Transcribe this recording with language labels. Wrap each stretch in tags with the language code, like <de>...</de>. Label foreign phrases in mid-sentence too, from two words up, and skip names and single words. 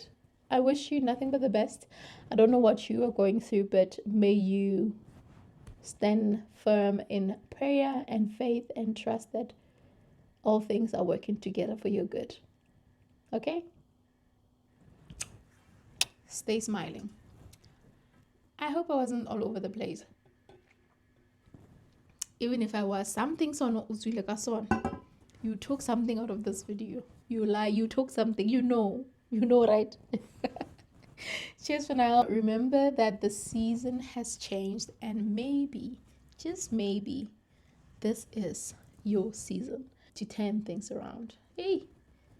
<en>I wish you nothing but the best. I don't know what you are going through, but may you stand firm in prayer and faith and trust that all things are working together for your good. Okay? Stay smiling. I hope I wasn't all over the place. Even if I was, some things are not</en> <zu>uzwile ka sona.</zu> <en>You took something out of this video. You lie, you took something, you know, right? Cheers for now. Remember that the season has changed, and maybe, just maybe, this is your season to turn things around.</en>